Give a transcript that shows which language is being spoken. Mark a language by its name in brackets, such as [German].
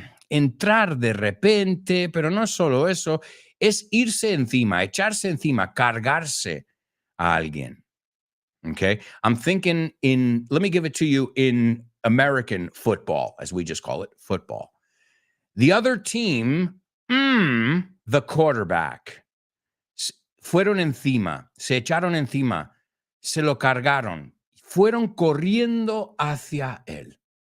[Spanish] Entrar de repente, pero no solo eso, es irse encima, echarse encima, cargarse a alguien. Okay. [English] I'm thinking let me give it to you in American football, as we just call it, football. The other team, the quarterback, [Spanish] fueron encima, se echaron encima, se lo cargaron, fueron corriendo hacia él.